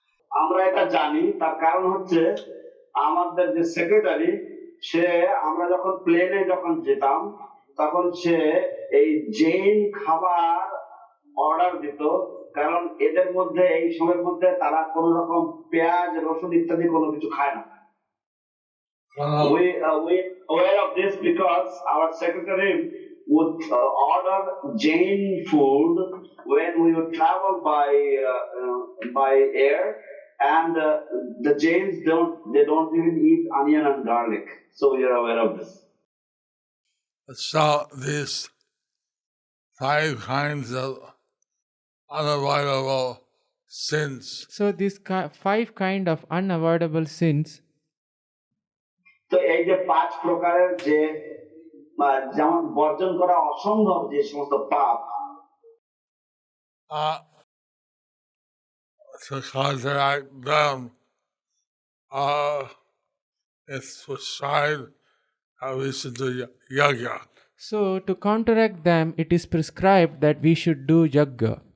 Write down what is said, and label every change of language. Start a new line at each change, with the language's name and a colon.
Bangla: আমরা এটা জানি, তার কারণ হচ্ছে আমাদের যে সেক্রেটারি, সে আমরা যখন প্লেনে যখন যেতাম তখন সে এই জৈন খাবার অর্ডার দিত, কারণ এদের মধ্যে এই সময়ের মধ্যে তারা কোন রকম পেঁয়াজ রসুন ইত্যাদি কোনো কিছু খায় না।
English: We aware of this because our secretary would order Jain food when we would travel by air, and the Jains don't even eat onion and garlic, so we are aware of this. So these 5 kinds of unavoidable sins. So these 5 kind of unavoidable sins.
Bangla: তো এই যে 5 প্রকারের যে যেমন বর্জন করা অসম্ভব যে সমস্ত পাপ,
English: to counteract them, it's prescribed that we should do yoga. So to counteract them, it is prescribed that we should do yajna.